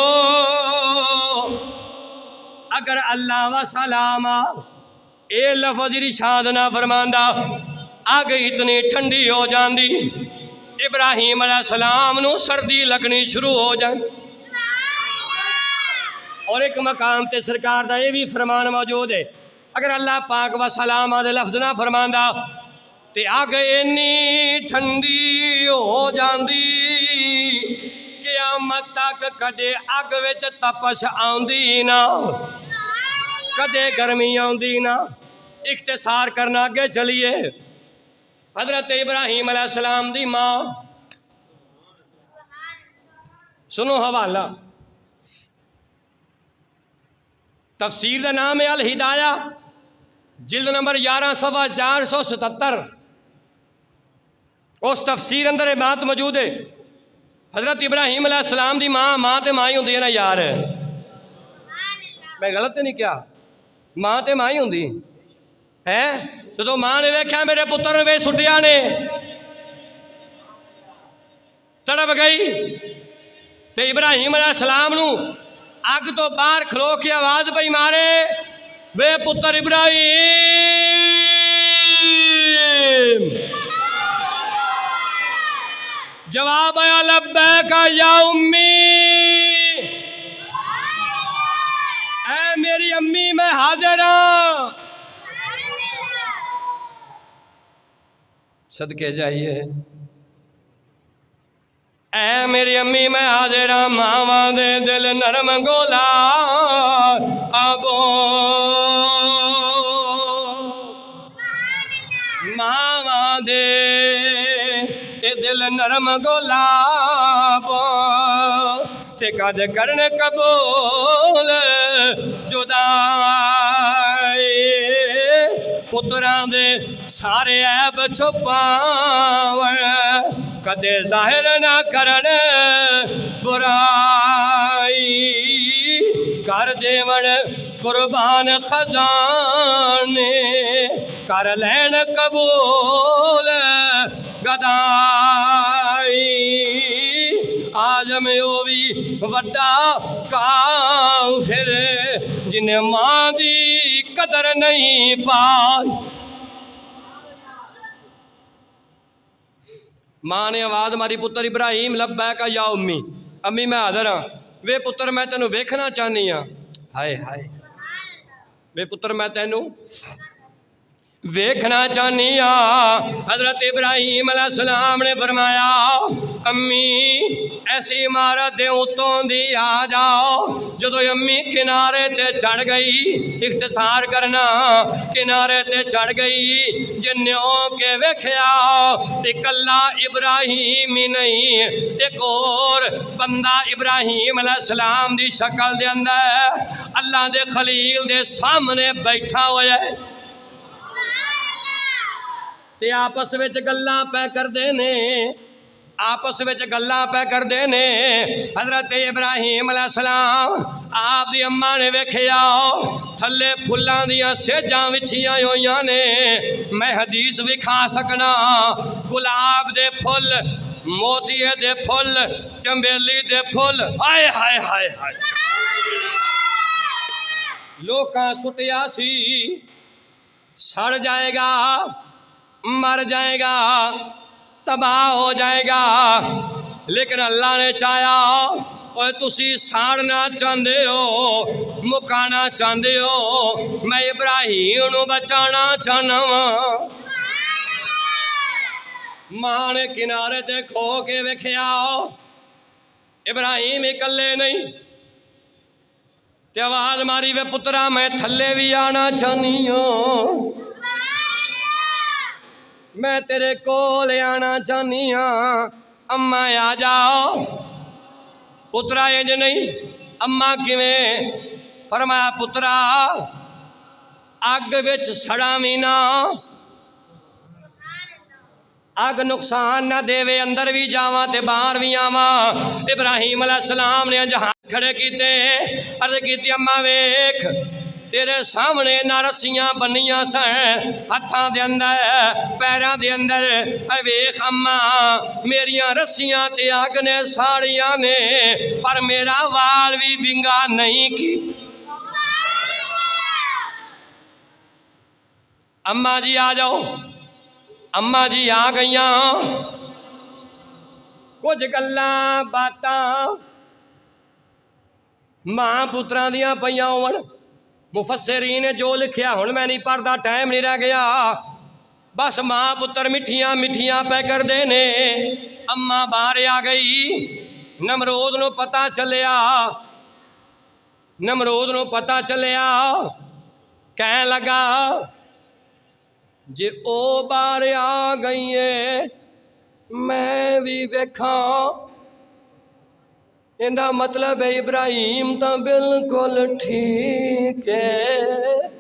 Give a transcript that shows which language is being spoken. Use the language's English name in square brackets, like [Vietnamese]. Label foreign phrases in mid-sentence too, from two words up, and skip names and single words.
[Punjabi] اگر اللہ [Arabic] و سلاما [Punjabi] اے لفظ ارشاد نہ فرماندا آگ اتنی ٹھنڈی ہو جاندی ابراہیم علیہ السلام نو سردی لگنی شروع ہو جائیں اور ایک مقام تے سرکار دا [Urdu] یہ بھی فرمان موجود ہے [Punjabi] اگر اللہ پاک و سلام دے لفظ نہ فرماندا تے آگ اینی ٹھنڈی ہو جاندی قیامت تک کدے اگ وچ تپش آندی نہ کدے گرمی آندی نہ اختصار کرنا آگے چلیے حضرت ابراہیم علیہ السلام دی ماں سنو حوالہ، [Urdu] تفسیر کا نام ہے الہدایہ، [Punjabi] جلد نمبر 11 صفحہ 477۔ اس تفسیر اندر [Urdu] یہ بات موجود ہے، [Punjabi] حضرت ابراہیم علیہ السلام دی ماں تے ماں ہی ہوندی ہے نا یار، میں غلط نہیں کیا؟ ماں تے ماں ہی ہوندی ہے۔ تو ماں نے ویکھیا میرے پتر نے وے سٹیا نے، تڑپ گئی تے ابراہیم علیہ السلام نو اگ تو باہر کھلو کے آواز پئی مارے، وے پتر ابراہیم، جواب آیا [Arabic] لبیک یا امی، [Urdu] اے میری امی میں حاضر ہوں۔ [Punjabi] صدقے جائیے، [Urdu] اے میری امی میں حاضر ہوں، [Punjabi] ماواں دے دل نرم گولا آبو، ماواں دے دل نرم گولا آبو، تے کد کرن قبول جدائی، پتراں دے سارے عیب چھپاون، کدے ظاہر نہ کرن برائی، کر دیون قربان خزانے، کر لین قبول گدائی، آج میں او بھی وڈا کافر جنہیں ماں دی قدر نہیں پائی۔ ماں نے آواز ماری، پتر ابراہیم [Arabic] لبیک یا امی، [Punjabi] امی میں حاضر ہاں، وے پتر میں تینوں ویکھنا چاہنی ہاں، ہائے ہائے، وے پتر میں تینوں ویکھنا چاہنی ہاں۔ حضرت ابراہیم علیہ السلام نے فرمایا امی ایسی عمارت دے اتوں دی آ جاؤ۔ جدو امی کنارے تے چڑھ گئی، اختصار کرنا، کنارے تے چڑھ گئی، جنوں کے ویکھیا اکلا ابراہیم ہی نہیں، ایک اور بندہ ابراہیم علیہ السلام دی شکل دے اندر اللہ دے خلیل دے سامنے بیٹھا ہویا ہے، تے آپس وچ گلاں پہ کر دینے، آپس وچ گلاں پہ کر دینے۔ حضرت ابراہیم علیہ السلام آپ دی اماں نے ویکھیا تھلے پھلاں دیاں سیجاں وچھیاں ہویاں نے، میں حدیث وکھا سکنا، گلاب دے پھل، موتیے دے پھل، چنبیلی دے پھل، ہائے ہائے ہائے ہائے، لوکاں سٹیا سی سڑ جائے گا، مر جائے گا، تباہ ہو جائے گا، لیکن اللہ نے چاہیا اور تسی ساڑنا چاندے ہو، مکانا چاندے ہو، میں ابراہیم نو بچانا چاہنا ہوں۔ ماں نے کنارے تے کھو کے ویکھیا ابراہیم اکلے نہیں، تے آواز ماری وے پترا میں تھلے بھی آنا چاہنی ہوں، میں تیرے کول آنا چاہنی ہاں، اماں آ جاؤ۔ پترا انج نہیں، اماں کیویں؟ فرمایا پترا اگ وچ سڑا وی نہ، اگ نقصان نہ دے، اندر بھی جاواں تے باہر بھی آواں۔ ابراہیم علیہ السلام نے ہاتھ کھڑے کیتے، عرض کیتی اماں ویکھ تیرے سامنے نہ رسیاں بنیاں سن ہتھاں دے اندر پیراں دے اندر، اے ویکھ اماں میریاں رسیاں تے اگ نے ساڑیاں نے، پر میرا وال بھی ونگا نہیں کی۔ اماں جی آ جاؤ، اماں جی آ گئیاں، کچھ گلاں باتاں ماں پتراں دیاں پیاں ہون، مفسرین نے جو لکھیا ہن میں نہیں پڑھدا، ٹائم نہیں رہ گیا، بس ماں پتر مٹھیاں مٹھیاں پہ کر دینے۔ اماں باہر آ گئی، نمرود نو پتہ چلیا، نمرود نو پتہ چلیا، کہنے لگا جے او باہر آ گئی ہے میں بھی ویکھاں اندا مطلب ہے ابراہیم تو بالکل ٹھیک ہے،